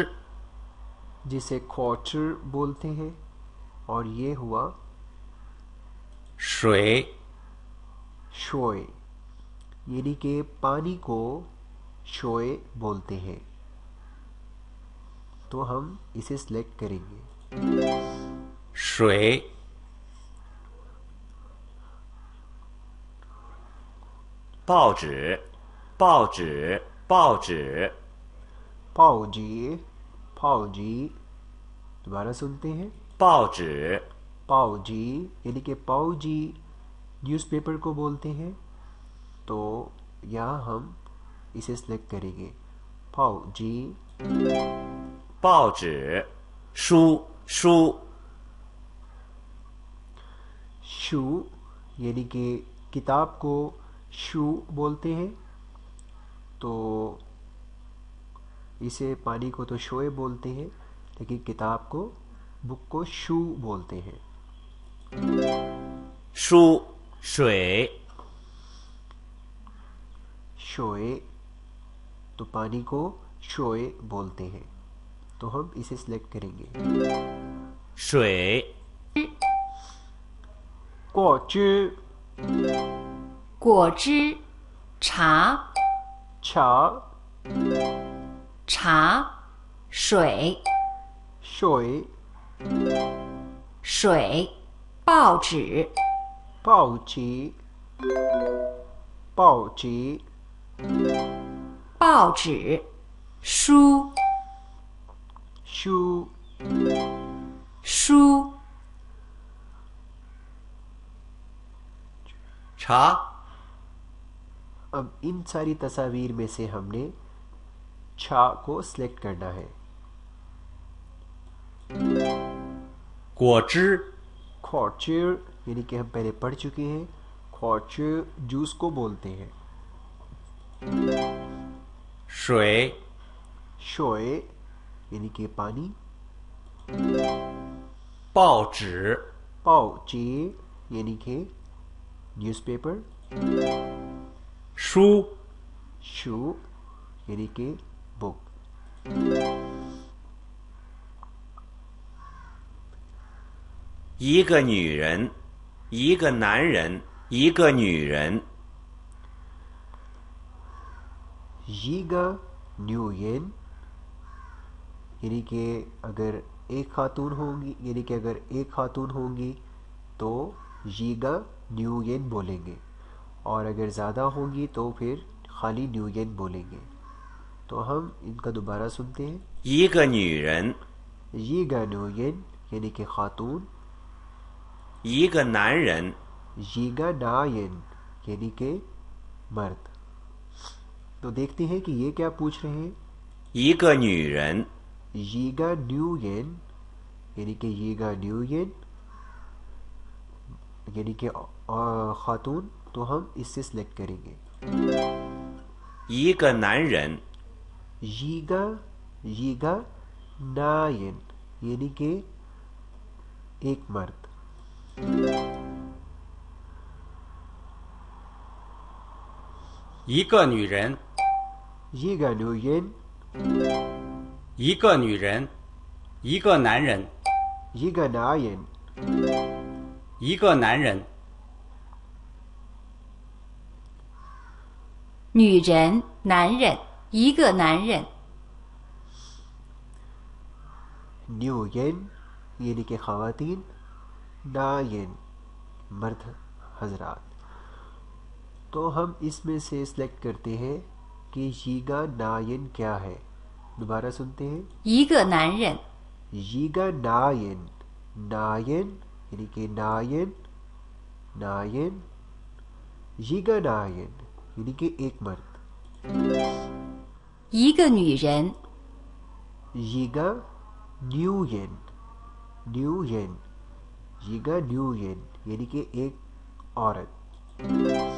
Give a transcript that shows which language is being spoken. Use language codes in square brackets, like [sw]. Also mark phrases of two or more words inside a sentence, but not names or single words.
[ur] جسے کوارٹر بولتے ہیں. اور یہ ہوا [zh] 水 [ur] شوئے یعنی کہ پانی کو شوئے بولتے ہیں. تو ہم اسے سلیکٹ کریں گے. [zh] 水 报纸报纸报纸 पाओजी, पाओजी, [ur] دوبارہ سنتے ہیں. [zh] 报纸 [ur] پاؤجی یعنی کہ پاؤجی نیوزپیپر کو بولتے ہیں. تو یہاں ہم اسے سلیکٹ کریں گے. [zh] पाओ जी 报纸、书、书。 [ur] شو یعنی کہ کتاب کو شو بولتے ہیں، تو اسے پانی کو تو شوئے بولتے ہیں، لیکن کتاب کو بک کو شو بولتے ہیں. [zh] 书、水。 [ur] شوئے تو پانی کو شوئے بولتے ہیں، تو ہم اسے سلیکٹ کریں گے. [zh] 水。 कोच 果汁、茶、 छा 茶、水、 शोए 水、报纸、 पाओ ची 报纸、书、 शू 书、茶。 [ur] اب ان ساری تصویر میں سے ہم نے چھا کو سلیکٹ کرنا ہے. [zh] 果汁。 [ur] خورچر یعنی کہ ہم پہلے پڑھ چکے ہیں، خورچر جوس کو بولتے ہیں. [zh] 水。 [ur] شوئے یعنی کہ پانی. [zh] 报纸。 [ur] پاؤ چی یعنی کہ نیوزپیپر. [zh] 书。 [ur] شو یعنی کہ بک. [zh] 一个女人，一个男人，一个女人。一个女人 [ur] یعنی کہ اگر ایک خاتون ہوں گی، یعنی کہ اگر ایک خاتون ہوں گی تو [zh] 一个女人 [ur] بولیں گے، اور اگر زیادہ ہوں گی تو پھر خالی نیوین بولیں گے. تو ہم ان کا دوبارہ سنتے ہیں. [zh] 一个女人，一个女人 [ur] یعنی کہ خاتون. [zh] 一个男人，一个男人 [ur] یعنی کہ مرد. تو دیکھتے ہیں کہ یہ کیا پوچھ رہے ہیں. [zh] 一个女人，一个女人 [ur] یعنی کہ [zh] 一个女人 [ur] یعنی کہ خاتون، تو ہم اس سے سلیکٹ کریں گے. [zh] 一个男人，一个男人 [ur] یعنی کہ ایک مرد. [zh] 一个女人，一个女人一个女人，一个男人，一个男人一个男人，女人、男人、一个男人。 [ur] نیوین یعنی کہ خواتین، نائن مرد حضرات. تو ہم اس میں سے سلیکٹ کرتے ہیں کہ [zh] 一个男人 [ur] کیا ہے. دوبارہ سنتے ہیں. [zh] 一个男人，一个男人，男人 [ur] یعنی کہ [zh] 男人，男人一个男人 [ur] یعنی کہ ایک مرد. [zh] 一个女人，一个女人，女人一个女人 [ur] یعنی کہ ایک عورت.